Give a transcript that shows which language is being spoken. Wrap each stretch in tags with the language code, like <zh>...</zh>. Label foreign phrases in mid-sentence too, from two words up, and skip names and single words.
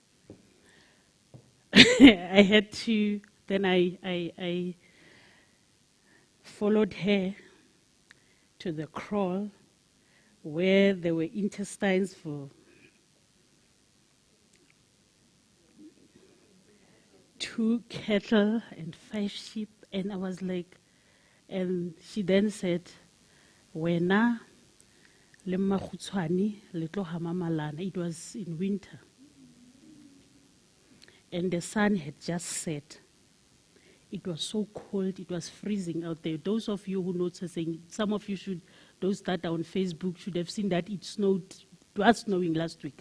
<en>I had to, then I followed her to the kraal where there were intestines for 2 cattle and 5 sheep. And I was like, and she then said,</en> <nso>Wena le makgutshwane le tlo hama malana.</nso> <en>It was in winter. And the sun had just set. It was so cold, it was freezing out there. Those of you who know, some of you should, those that are on Facebook should have seen that it snowed, it was snowing last week.</en>